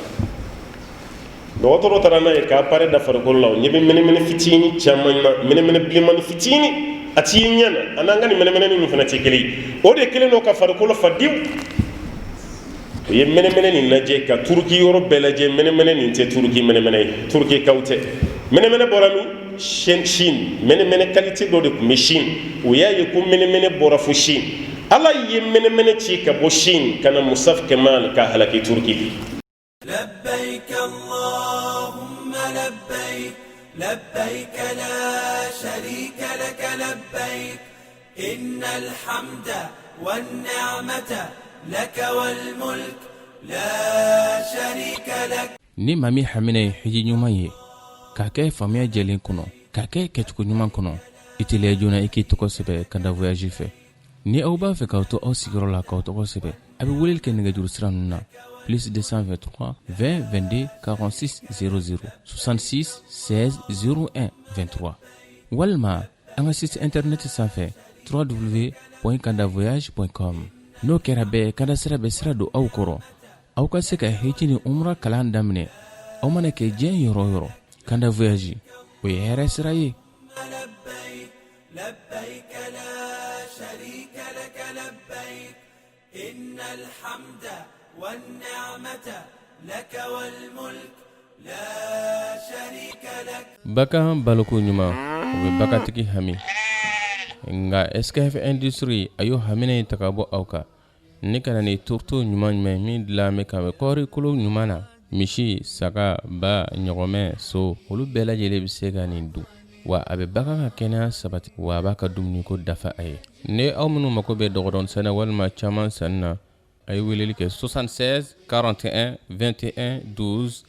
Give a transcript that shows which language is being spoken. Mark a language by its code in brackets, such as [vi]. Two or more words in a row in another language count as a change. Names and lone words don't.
[bm] dɔgɔtɔrɔ taara n'a ye k'a pare da farikolo la o ɲɛ bɛ mɛnɛmɛnɛ fitinin caman na mɛnɛmɛnɛ bilenmanin fitinin a t'i ɲɛ na a n'an ka nin mɛnɛmɛnɛ ninnu fana tɛ kelen ye o de kelen don ka farikolo fa diw o ye mɛnɛmɛnɛ nin lajɛ ka turuki yɔrɔ bɛɛ lajɛ mɛnɛmɛnɛ nin tɛ turuki mɛnɛmɛnɛ ye turuki kaw tɛ mɛnɛmɛnɛ bɔra min Chine mɛnɛmɛnɛ qualité dɔ de tun bɛ Chine o y'a ye ko mɛnɛmɛnɛ bɔra fo Chine ala ye mɛnɛmɛnɛ ci ka bɔ Chine ka na Musaf Kemal ka halaki Turki [ar] لبيك اللهم لبيك لبيك لا شريك لك لبيك إن الحمد والنعمة لك والملك لا شريك لك [bm] ni mami hamine hiji nyuma ye ka kɛ famiya jɛlen kɔnɔ ka kɛ kɛcogo ɲuman kɔnɔ i teliya joona i k'i tɔgɔ sɛbɛ ka da voyage fɛ ni aw b'a fɛ k'aw to aw sigiyɔrɔ la k'aw tɔgɔ sɛbɛ a bɛ weleli kɛ nɛgɛjuru sira ninnu na plus 223 20 22 46 00 66 16 01 23 walima an ka [fr] site internet [bm] sanfɛ www.kandavoyage.com n'o kɛra bɛɛ kanda sira bɛ sira don aw kɔrɔ aw ka se ka heji ni umra kalan daminɛ aw mana kɛ diɲɛ yɔrɔ yɔrɔ kanda voyage o ye hɛrɛ sira ye [ar] لبيك لا شريك لك لبيك إن الحمد والنعمة لك والملك لا شريك لك [bm] baka baloko ɲuman o bɛ bakatigi hami nga SKF industry ayo hamine ta ka bɔ aw kan ni kana ni turto ɲuman ɲuman min dilanbɛ ka bɛ kɔɔri kolo ɲuman na misi saga ba ɲɔgɔmɛ so olu bɛɛ lajɛlen bɛ se ka nin dun wa a bɛ bagan ka kɛnɛya sabati wa a b'a ka dumuni ko dafa a ye ni aw minnu mako bɛ dɔgɔdɔn sɛnɛ walima caman sanni na a ye weleli kɛ 76 41 21 12